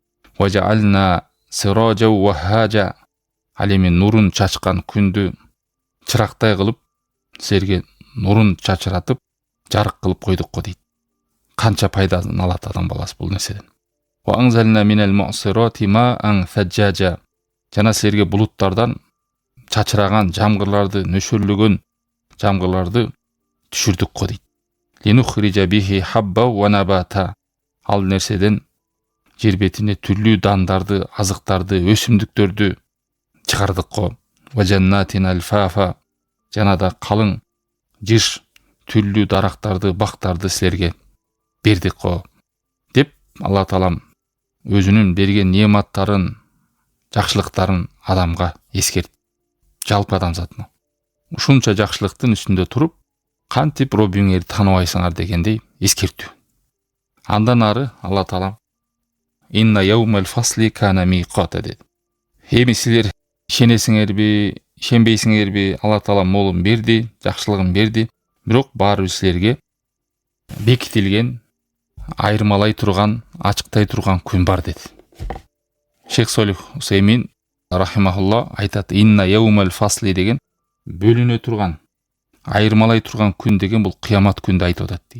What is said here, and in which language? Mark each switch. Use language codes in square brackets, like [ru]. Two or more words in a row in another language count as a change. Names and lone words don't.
[ar] وجعلنا سراجا وهاجا, [ky] ал эми нурун чачкан күндү чырактай кылып силерге нурун чачыратып жарык кылып койдук го дейт. Канча пайдасын алат адам баласы бул нерседен. [ar] وأنزلنا من المعصرات ماء ثجاجا, [ky] жана силерге булуттардан чачыраган жамгырларды, нөшөрлөгөн жамгырларды түшүрдүк го дейт. [ar] لنخرج به حبا ونباتا, [ky] ал нерседен жер бетине түрлүү дандарды, азыктарды, өсүмдүктөрдү чыгардык го. [ar] وجنات ألفافا, [ky] жана да калың жыш түрлүү дарактарды, бактарды силерге бердик го деп Аллах Таалам өзүнүн берген неаматтарын, жакшылыктарын адамга эскертти. Жалпы адамзатына. Ушунча жакшылыктын үстүндө туруп, кантип Роббуңерди тааныбайсыңар дегендей эскертүү. Андан ары Аллах Таалам [ar] إن يوم الفصل كان ميقاتا [ky] dedi. Эми силер ишенесиңерби, ишенбейсиңерби, Аллах Таалам молун берди, жакшылыгын берди, бирок баары силерге бекитилген, айырмалай турган, ачыктай турган күн бар dedi. Шейх Солих Усеймин рахимахулла айтат, [ar] إن يوم الفصل [ky] деген бөлүнө турган, айырмалай турган күн деген бул кыямат күндү айтып атат дейт.